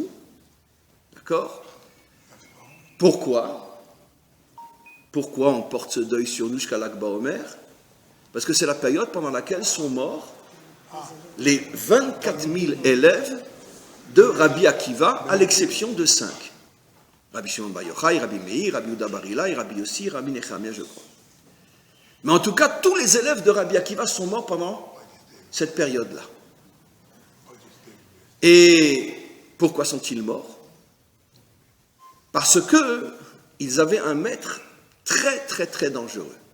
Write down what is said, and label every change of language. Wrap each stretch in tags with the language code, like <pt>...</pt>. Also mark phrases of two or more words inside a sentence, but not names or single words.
<fr>D'accord? Pourquoi? Pourquoi on porte ce deuil sur nous jusqu'à l'</fr> <he>לג בעומר?</he> <fr>Parce que c'est la période pendant laquelle sont morts les 24 000 élèves de Rabbi Akiva, à l'exception de 5. Rabbi Shimon Bar Yochai, Rabbi Meir, Rabbi Yehuda Bar Ilai, Rabbi Yossi, Rabbi Nechemia, je crois. Mais en tout cas, tous les élèves de Rabbi Akiva sont morts pendant cette période-là. Et pourquoi sont-ils morts? Parce qu'ils avaient un maître très, très, très dangereux.</fr>